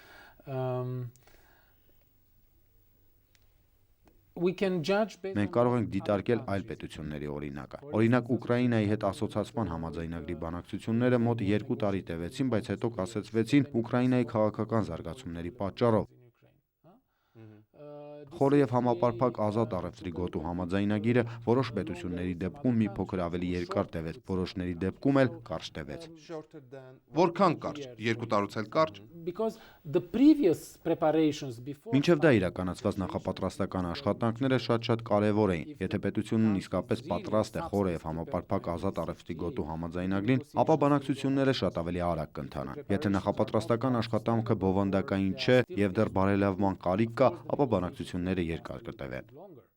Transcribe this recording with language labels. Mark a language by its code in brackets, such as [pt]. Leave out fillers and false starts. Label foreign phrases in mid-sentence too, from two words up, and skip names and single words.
[en] We can judge based [hy] Մենք կարող ենք դիտարկել այլ պետությունների օրինակը։ Օրինակ Ուկրաինայի հետ ասոցիացման համաձայնագրի բանակցությունները մոտ 2 տարի տևեցին, բայց հետո կասեցվեցին Ուկրաինայի քաղաքական զարգացումների պատճառով։ Խորը եւ համապարփակ ազատ առևտրի գոտու համաձայնագիրը որոշ պետությունների դեպքում մի փոքր ավելի երկար տևեց, որոշների դեպքում էլ կարճ տևեց։ [en] Shorter than [hy] Որքան կարճ, 2 տարուց էլ կարճ։ [en] because the previous preparations before [hy] Մինչև դա իրականացված նախապատրաստական աշխատանքները շատ կարևոր էին։ Եթե պետությունն իսկապես պատրաստ է խորը եւ համապարփակ ազատ առևտրի գոտու համաձայնագրին, ապա բանակցությունները շատ ավելի արագ կընթանան։ Եթե նախապատրաստական աշխատանքը բովանդակային չէ եւ դեռ բարելավման կարիք կա, ապա բանակցությունները երկար կտևեն։